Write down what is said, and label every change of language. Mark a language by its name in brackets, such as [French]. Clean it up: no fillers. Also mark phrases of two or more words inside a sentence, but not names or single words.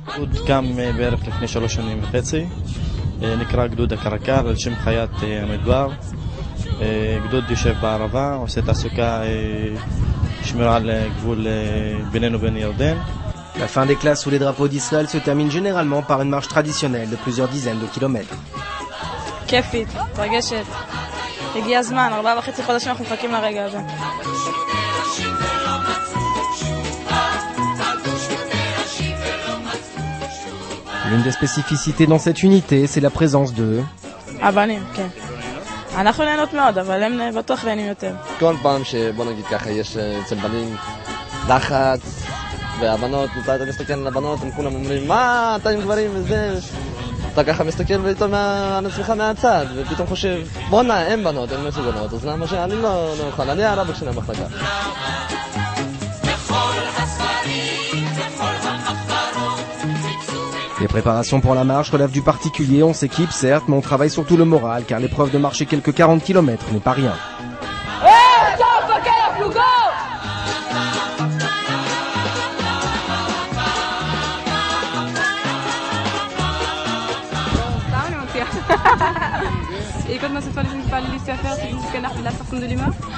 [French] La fin des classes sous les drapeaux d'Israël se termine généralement par une marche traditionnelle de plusieurs dizaines de kilomètres. [Hebrew] כיפית, מתרגשת. הגיע הזמן, 4.5 חודשים אנחנו מחכים לרגע הזה. [French] L'une des spécificités dans cette unité, c'est la présence de... [Hebrew] הבנים, כן. אנחנו נהנות מאוד, אבל הם בטוח נהנים יותר. כל פעם שבוא נגיד ככה יש אצל בנים לחץ והבנות, אתה מסתכל על הבנות, הם כולם אומרים מה, אתה עם גברים וזה, אתה ככה מסתכל ופתאום על עצמך מהצד ופתאום חושב בואנה, הם בנות, הם מסוגלות, אז למה שאני לא אוכל, אני הרבק של המחלקה. [French] Les préparations pour la marche relèvent du particulier, on s'équipe certes, mais on travaille surtout le moral, car l'épreuve de marcher quelques 40 km n'est pas rien. Et quand cette fois, je vais aller laisser faire, c'est juste canard de la sorte de l'humain.